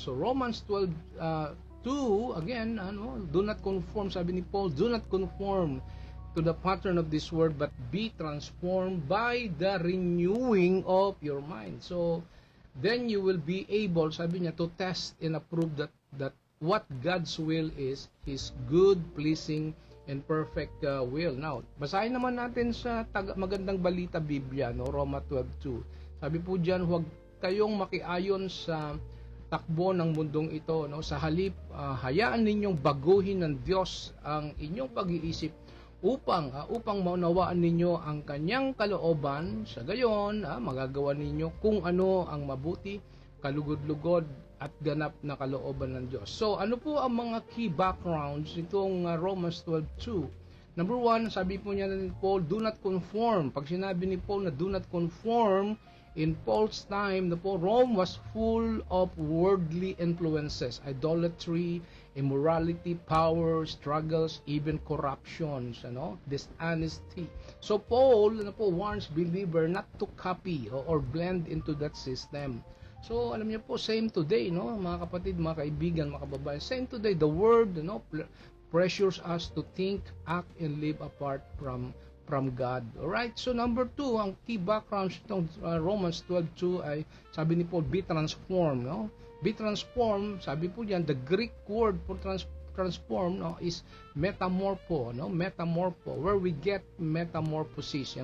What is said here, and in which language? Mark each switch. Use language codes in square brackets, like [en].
[en] So Romans 12 2 again, do not conform, [tl] sabi ni Paul, [en] do not conform to the pattern of this world, but be transformed by the renewing of your mind. So then you will be able, [tl] sabi niya, [en] to test and approve that what God's will is, His good, pleasing, and perfect will. [tl] Now, basahin naman natin sa magandang balita Biblia, no? Roma 12:2. Sabi po diyan, huwag kayong makiayon sa takbo ng mundong ito, no? Sa halip, hayaan ninyong baguhin ng Diyos ang inyong pag-iisip upang maunawaan ninyo ang kanyang kalooban. Sa gayon, magagawa ninyo kung ano ang mabuti, kalugod-lugod at ganap na kalooban ng Diyos. So, ano po ang mga key backgrounds nitong Romans 12:2? [en] Number 1, [tl] sabi po niya ni Paul, [en] do not conform. [tl] Pag sinabi ni Paul na [en] do not conform, in Paul's time, Rome was full of worldly influences, idolatry, immorality, power, struggles, even corruptions, dishonesty. So Paul, warns believer not to copy or blend into that system. [tl] So alam niyo po, [en] same today, [tl] mga kapatid, mga kaibigan, mga kababayan, same today. [en] The world, pressures us to think, act, and live apart from God. Alright, so number 2, [tl] ang key background itong [en] Romans 12:2 ay [tl] sabi ni Paul, [en] be transformed, Be transformed, [tl] sabi po diyan, [en] the Greek word for transform, is metamorpho, Metamorpho, where we get metamorphosis.